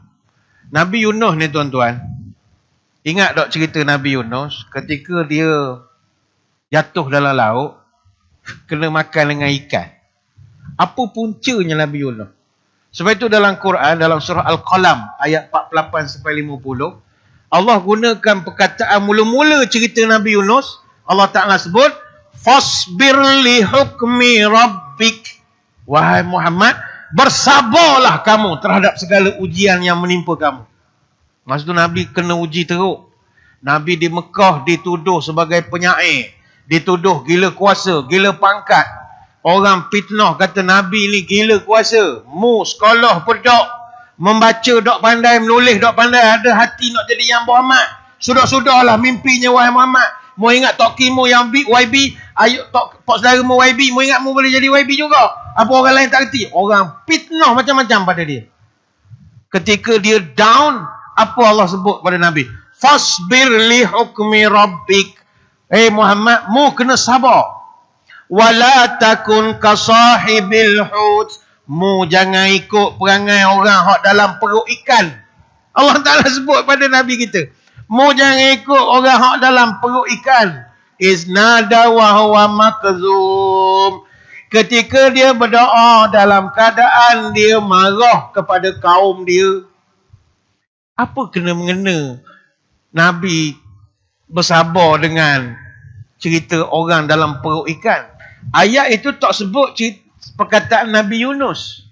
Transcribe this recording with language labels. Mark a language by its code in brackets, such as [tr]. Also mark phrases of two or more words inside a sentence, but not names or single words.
[ms] Nabi Yunus ni tuan-tuan, ingat tak cerita Nabi Yunus ketika dia jatuh dalam laut, kena makan dengan ikan. Apa puncanya Nabi Yunus? Sebab itu dalam Quran, dalam surah Al-Qalam, ayat 48-50, Allah gunakan perkataan mula-mula cerita Nabi Yunus. Allah Ta'ala sebut, [ar] فاصبر لحكم ربك. [ms] Wahai Muhammad, bersabarlah kamu terhadap segala ujian yang menimpa kamu. Masa tu Nabi kena uji teruk. Nabi di Mekah dituduh sebagai penyair. Dituduh gila kuasa, gila pangkat. Orang fitnah kata Nabi ni gila kuasa. Mu sekolah pedok. Membaca dok pandai, menulis dok pandai. Ada hati nak jadi yang Muhammad. Sudah-sudahlah mimpinya wahai Muhammad. Mu ingat Tok Kim mu yang YB. Ayo Tok Pak saudara mu YB. Mu ingat mu boleh jadi YB juga. Apa orang lain tak kerti? Orang fitnah macam-macam pada dia. Ketika dia down, apa Allah sebut pada Nabi? [ar] فاصبر لحكم ربك. [ms] Muhammad, mu kena sabar. [ar] ولا تكن كصاحب الحوت. [ms] Mu jangan ikut perangai orang hak dalam perut ikan. Allah Ta'ala sebut pada Nabi kita. Mu jangan ikut orang hak dalam perut ikan. [ar] إذ نادى وهو مكظوم. [ms] Ketika dia berdoa dalam keadaan dia marah kepada kaum dia. Apa kena mengena Nabi bersabar dengan cerita orang dalam perut ikan? Ayat itu tak sebut perkataan Nabi Yunus.